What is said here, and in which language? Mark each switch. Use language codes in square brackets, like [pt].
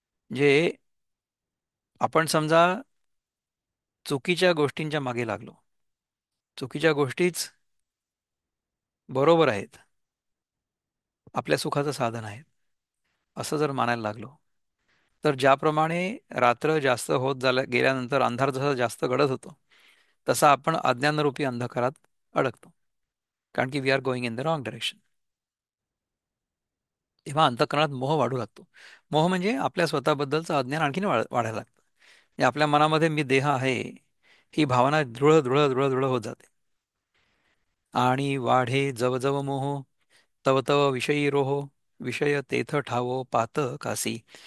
[mr] म्हणजे आपण समजा चुकीच्या गोष्टींच्या मागे लागलो, चुकीच्या गोष्टीच बरोबर आहेत आपल्या सुखाचं साधन आहेत असं जर मानायला लागलो, तर ज्याप्रमाणे रात्र जास्त होत गेल्यानंतर अंधार जसा जास्त गडद होतो, तसा आपण अज्ञानरूपी अंधकारात अडकतो. कारण की [en] We are going in the wrong direction. [mr] तेव्हा अंतःकरणात मोह वाढू लागतो. मोह म्हणजे आपल्या स्वतःबद्दलचं अज्ञान आणखीन वाढायला लागतं. म्हणजे आपल्या मनामध्ये मी देह आहे ही भावना दृढ दृढ दृढ दृढ होत जाते. आणि वाढे जव जव मोह, तव तव विषयी रोह, विषय तेथ ठावो पात कासी.